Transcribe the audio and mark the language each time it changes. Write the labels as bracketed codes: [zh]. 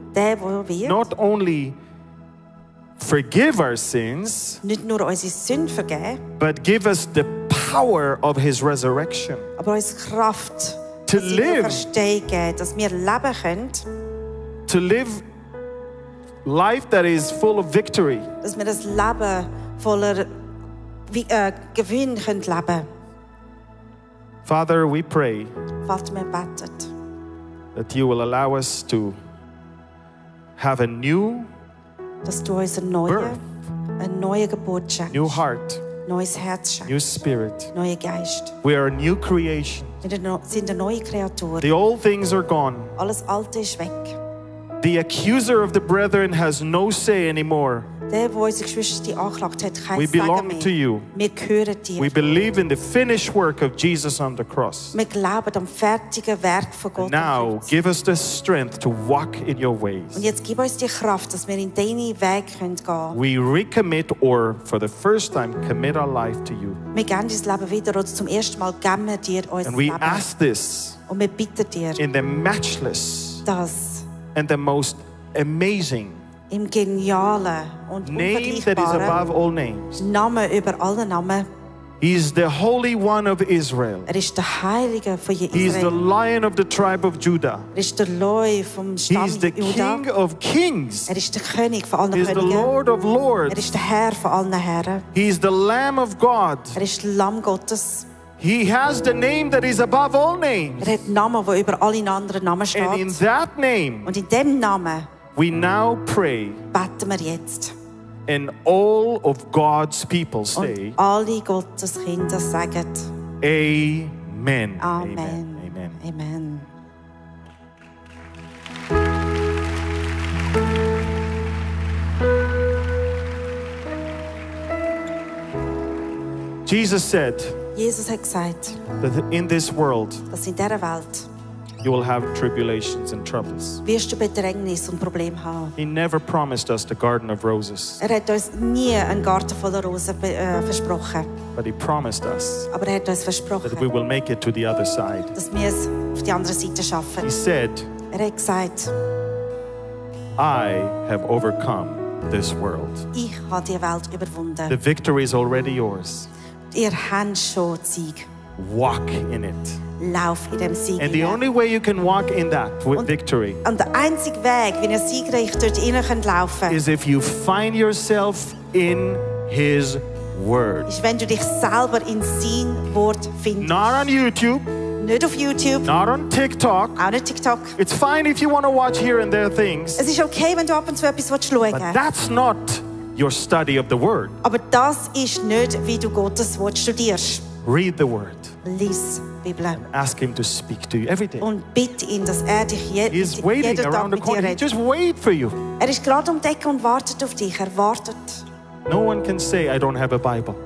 [de] der wird [en] not only forgive our sins, [de] nicht nur unsere Sünden vergeben, [en] but give us the power of his resurrection. [de] aber uns Kraft [en] to [de] dass sie mir [en] live, [de] Verstehen geben, dass wir leben können, [en] to live life that is full of victory. [de] dass wir das Leben voller Gewinn können leben. [en] Father, we pray [de] Vater, wir beten, [en] that you will allow us to have a new [de] dass du uns [en] birth, [de] eine neue Geburt schenkst, [en] new heart, [de] neues Herz schenkst, [en] new spirit. [de] neuen Geist. [en] We are a new creation. [de] Wir sind eine neue Kreatur. [en] The old things are gone. [de] Alles Alte ist weg. [en] The accuser of the brethren has no say anymore. [de] Der, der unsere Geschwister angeklagt hat, kein [en] We [de] Sagen [en] belong [de] mehr. [en] to you. [de] Wir gehören dir. [en] We believe in the finished work of Jesus on the cross. [de] Wir glauben am fertigen Werk von Gott. am [en] Now, [de] Kreuz. [en] give us the strength to walk in your [de] Und [en] ways. [de] jetzt gib uns die Kraft, dass wir in deine Weg gehen können. [en] We recommit, or for the first time, commit our life to you. [de] Wir geben das Leben wieder oder zum ersten Mal geben wir dir unser [en] And we [de] Leben. [en] ask this [de] Und wir bitten dir, [en] in the matchless [de] dass [en] and the most amazing [de] im genialen und [en] name that is [de] unvergleichbaren [en] above all names. [de] Namen über alle Namen. [en] He is the Holy One of Israel. [de] Er ist der Heilige von [en] He is the [de] Israel. [en] Lion of the tribe of Judah. [de] Er ist der Leu vom [en] He [de] Stamm [en] is the [de] Juda. [en] King of kings. [de] Er ist der König von allen [en] He is the [de] Königen. [en] Lord of [de] Er [en] lords. [de] ist der Herr von allen Herren. [en] He is the Lamb of God. [de] Er ist der Lamm Gottes. [en] He has the name that is above all names. [de] Er hat einen Namen, der über alle anderen Namen [en] And in [de] steht. [en] that name, [de] Und in dem Namen [en] we now pray, [de] beten wir jetzt. [en] and all of God's people say, [de] Und alle Gottes Kinder sagen [en] Amen. [de] Amen. [en] Amen. [de] Amen. [en] Jesus said [de] Jesus hat gesagt, [en] that in this world [de] dass in dieser Welt [en] you will have tribulations and troubles. [de] wirst du Bedrängnis und Probleme haben. [en] He never promised us the garden of roses, [de] Er hat uns nie einen Garten voller Rosen versprochen. [en] but He promised us [de] Aber er hat uns [en] that we [de] versprochen, [en] will make it to the other side. [de] dass wir es auf die andere Seite schaffen. [en] He said, [de] Er hat gesagt, [en] I have overcome this world. [de] ich habe die Welt überwunden. [en] The victory is already yours. [de] Ihr habt schon die Sieg. [en] Walk in it. [de] Lauf in dem Sieg. [en] And the [de] hinein. [en] only way you can walk in that with [de] Und- [en] victory [de] Und der einzige Weg, wie ihr siegreich dort rein könnt laufen, [en] is if you find yourself in His Word. [de] ist, wenn du dich selber in sein Wort findest. [en] Not on YouTube, [de] Nicht auf YouTube, [en] not on TikTok. [de] auch nicht TikTok. [en] It's fine if you want to watch here and there things, [de] Es ist okay, wenn du ab und zu etwas schauen [en] but [de] willst. [en] that's not your study of the Word. [de] Aber das ist nicht, wie du Gottes Wort studierst. [en] Read the Word. [de] Lies die Bibel. [en] Ask Him to speak to you every day. [de] Und bitte ihn, dass er dich [en] He's waiting [de] jeden Tag [en] around the [de] mit dir [en] corner. He [de] redet. [en] just wait for you. [de] Er ist gerade um die Ecke und wartet auf dich. Er wartet. [en] No one can say, I don't have a Bible.